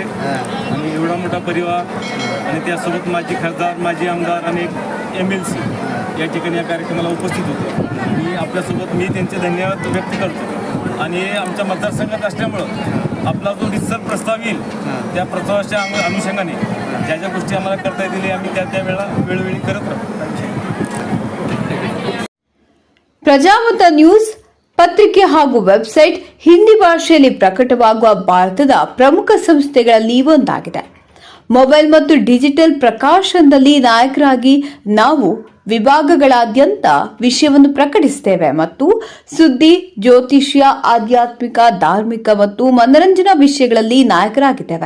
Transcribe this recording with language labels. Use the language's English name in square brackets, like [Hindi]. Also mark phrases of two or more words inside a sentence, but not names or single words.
[Marathi] आणि एवढा मोठा परिवार आणि त्यासोबत माजी खासदार, माजी आमदार आणि MLC या ठिकाणी या कार्यक्रमाला उपस्थित होते. मी आपल्यासोबत त्यांचे धन्यवाद व्यक्त करतो. आणि आमच्या मतदारसंघात असल्यामुळं आपला जो डिजिटल प्रस्ताव येईल त्या प्रस्तावाच्या अनुषंगाने ज्या ज्या गोष्टी आम्हाला करता येतील आम्ही त्या वेळोवेळी करत राहतो. [Kannada] ಪ್ರಜಾಮತ ನ್ಯೂಸ್ ಪತ್ರಿಕೆ ಹಾಗೂ ವೆಬ್ಸೈಟ್ ಹಿಂದಿ ಭಾಷೆಯಲ್ಲಿ ಪ್ರಕಟವಾಗುವ ಭಾರತದ ಪ್ರಮುಖ ಸಂಸ್ಥೆಗಳಲ್ಲಿ ಒಂದಾಗಿದೆ. ಮೊಬೈಲ್ ಮತ್ತು ಡಿಜಿಟಲ್ ಪ್ರಕಾಶನದಲ್ಲಿ ನಾಯಕರಾಗಿ ನಾವು ವಿಭಾಗಗಳಾದ್ಯಂತ ವಿಷಯವನ್ನು ಪ್ರಕಟಿಸುತ್ತೇವೆ ಮತ್ತು ಸುದ್ದಿ, ಜ್ಯೋತಿಷ್ಯ, ಆಧ್ಯಾತ್ಮಿಕ, ಧಾರ್ಮಿಕ ಮತ್ತು ಮನರಂಜನಾ ವಿಷಯಗಳಲ್ಲಿ ನಾಯಕರಾಗಿದ್ದೇವೆ.